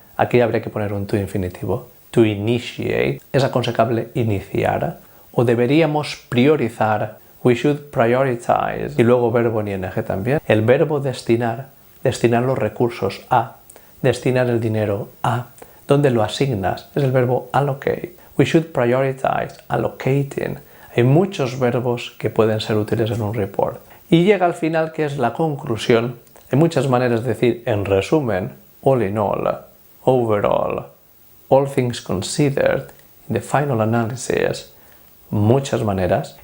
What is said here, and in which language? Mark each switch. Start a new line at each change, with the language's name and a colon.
Spanish: Aquí habría que poner un to infinitivo,
English: to initiate,
Spanish: es aconsejable iniciar o deberíamos priorizar,
English: we should prioritize
Spanish: y luego verbo en ing también. El verbo destinar, destinar los recursos a, destinar el dinero a. ¿Dónde lo asignas? Es el verbo allocate.
English: We should prioritize allocating.
Spanish: Hay muchos verbos que pueden ser útiles en un report. Y llega al final, que es la conclusión. Hay muchas maneras de decir, en resumen,
English: all in all, overall, all things considered, in the final analysis,
Spanish: muchas maneras.